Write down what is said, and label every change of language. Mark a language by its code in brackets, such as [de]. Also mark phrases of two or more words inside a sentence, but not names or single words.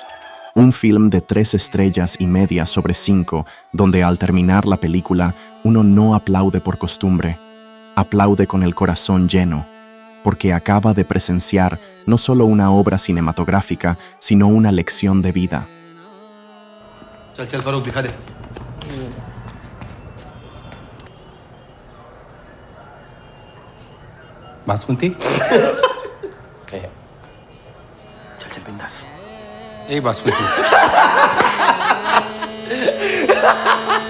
[es] Un film de 3 estrellas y media sobre 5, donde al terminar la película uno no aplaude por costumbre, aplaude con el corazón lleno, porque acaba de presenciar no solo una obra cinematográfica, sino una lección de vida. [hi] चल चल फरूक दिखा दे. बासमती. चल चल बिंदास. ए बासमती.